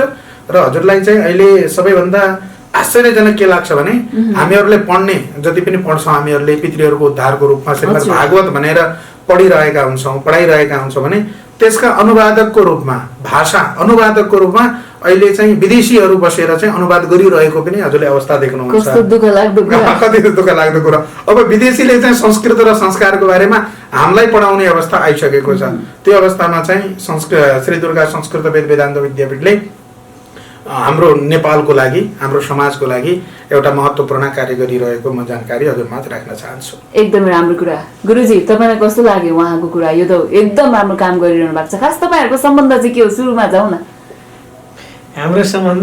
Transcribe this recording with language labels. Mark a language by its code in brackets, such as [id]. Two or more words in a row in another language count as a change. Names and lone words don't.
[ne] र हजुरलाई चाहिँ अहिले सबैभन्दा आश्चर्यजनक के लाग्छ भने हामीहरूले पढ्ने जति पनि पढ्छौँ हामीहरूले पितृहरूको उद्धारको रूपमा श्रीमद् भागवत भनेर पढाइरहेका हुन्छौँ भने त्यसका अनुवादकको रूपमा भाषा अनुवादकको रूपमा अहिले चाहिँ विदेशीहरू बसेर चाहिँ अनुवाद गरिरहेको पनि हजुरले अवस्था देख्नुहुन्छ। कति दुःख लाग्दो कुरा। अब विदेशीले चाहिँ संस्कृत र संस्कारको बारेमा हामीलाई पढाउने अवस्था आइसकेको छ। त्यो अवस्थामा चाहिँ श्री दुर्गा संस्कृत वेद वेदान्त विद्यापीठले हाम्रो नेपालको लागि हाम्रो समाजको लागि एउटा महत्त्वपूर्ण कार्य गरिरहेको म जानकारी हजुरमाझ राख्न चाहन्छु। एकदम राम्रो कुरा गुरुजी। तपाईँलाई कस्तो लाग्यो उहाँको कुरा? यो त एकदम राम्रो काम गरिरहनु भएको छ। खास तपाईँहरूको सम्बन्ध चाहिँ के हो? सुरुमा जाउँ न। हाम्रो सम्बन्ध